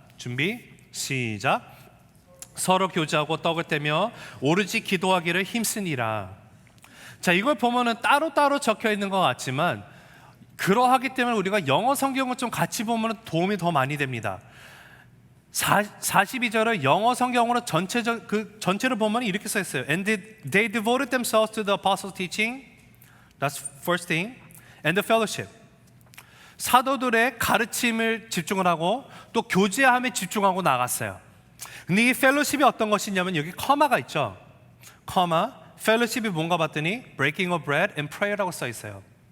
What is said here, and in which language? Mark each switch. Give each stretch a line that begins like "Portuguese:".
Korean: 준비, 시작. 서로 교제하고 떡을 떼며 오로지 기도하기를 힘쓰니라. 자, 이걸 보면은 따로따로 적혀 있는 것 같지만 그러하기 때문에 우리가 영어 성경을 좀 같이 보면 도움이 더 많이 됩니다. 42절을 영어 성경으로 전체를 보면 이렇게 써 있어요.
English: And they devoted themselves to the apostles' teaching. That's first thing. And the fellowship.
Korean: 사도들의 가르침을 집중을 하고 또 교제함에 집중하고 나갔어요. 근데 이 펠로십이 어떤 것이냐면 여기 커마가 있죠. 커마, fellowship이 뭔가 봤더니
English: breaking of bread and prayer
Korean: 라고 써 있어요.